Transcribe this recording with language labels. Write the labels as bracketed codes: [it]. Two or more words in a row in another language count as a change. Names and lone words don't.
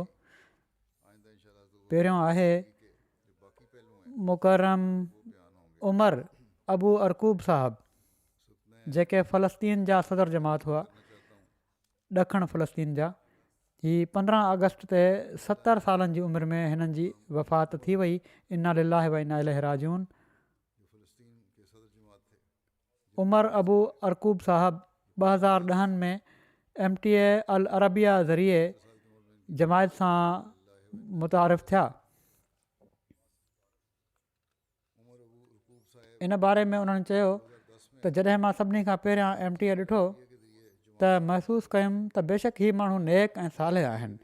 [sd] पहिरियों आहे मुकरम उमर अबू अरकूब साहबु जेके फ़लस्तीन जा सदर जमात हुआ ॾखण फ़लस्तीन जा। हीअ 15 अगस्त ते 70 सालनि जी उमिरि में हिननि जी वफ़ात थी वई। [ar] إنا لله وإنا إليه راجعون. [sd] उमर अबू अरकूब साहबु 2010 में MTA अल अरबिया ज़रिए जमायत सां मुतारिफ़ थिया। इन बारे में उन्हनि चयो त जॾहिं मां सभिनी खां पहिरियां MTA ॾिठो त महसूसु कयुमि त बेशक हीअ माण्हू नेक ऐं साले आहिनि।